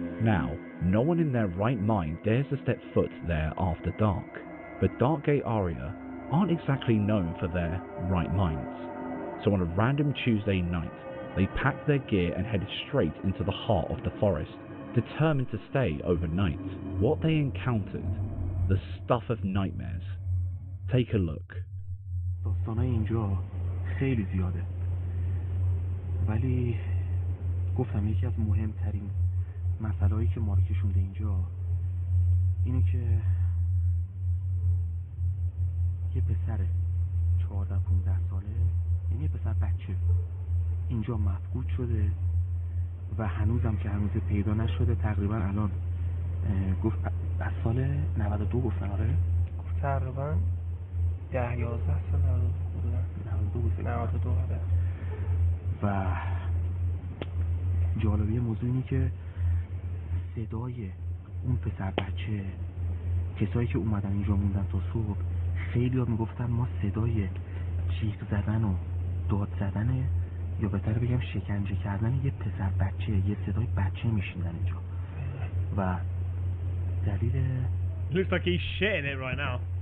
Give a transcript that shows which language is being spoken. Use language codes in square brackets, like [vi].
[en] Now, no one in their right mind dares to step foot there after dark, but Scaaaaryyy aren't exactly known for their right minds. So on a random Tuesday night, they packed their gear and headed straight into the heart of the forest, determined to stay overnight. What they encountered, the stuff of nightmares. Take a look. [fa] داستانای اینجا خیلی زیاده، ولی گفتم یکی از مهمترین مسائلی که ما رو کشونده اینجا اینه که یه پسر 14-15 ساله، یعنی یه پسر بچه اینجا مفقود شده و هنوزم که هنوز پیدا نشده. تقریبا الان گفت از سال 92 گفتن. آره گفت تقریبا 10-11 سال 92 آره. و جالبی موضوع اینه که صدای اون پسر بچه، کسایی که اومدن اینجا موندن تا صبح، خیلی ها میگفتن ما صدای جیغ زدن و داد زدن، یا بهتر بگم شکنجه کردن یه پسر بچه، یه صدای بچه میشیندن اینجا. و دلیل [en] Looks like he's shitting it right now.